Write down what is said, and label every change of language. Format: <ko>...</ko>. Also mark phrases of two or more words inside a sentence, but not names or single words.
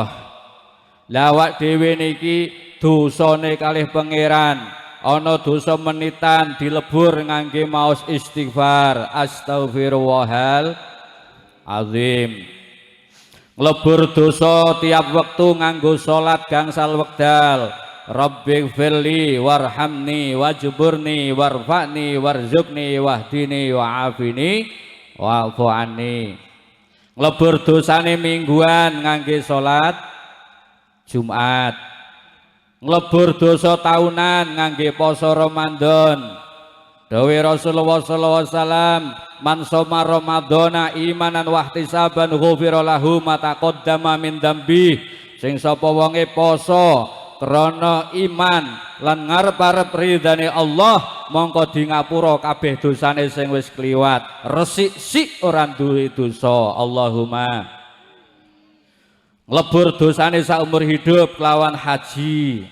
<jv>Lawak dhewe niki dosane kalih pangeran, ana dosa menitan dilebur ngangge maos istighfar,</jv> <ar>أستغفر الله العظيم.</ar> <jv>Nglebur dosa tiap wektu nganggo salat gangsal wekdal.</jv> <ar>رب اغفر لي وارحمني واجبرني وارفعني وارزقني واهدني وعافني واعف عني.</ar> <jv>Nglebur dosane mingguan ngangge salat Jumat. Nglebur dosa tahunan ngangge poso Ramadan.</jv> <ar>Dawuh Rasulullah صلى الله عليه وسلم من صام رمضان إيمانا واحتسابا غفر له ما تقدم من ذنبه.</ar> <jv>Sing sapa wonge poso krana iman lan ngarep-arep ridane Allah, mongko di ngapura kabeh dosane sing wis kliwat. Resik-sik ora duwe dosa. Allahumma. Nglebur dosane saumur hidup kelawan haji.</jv>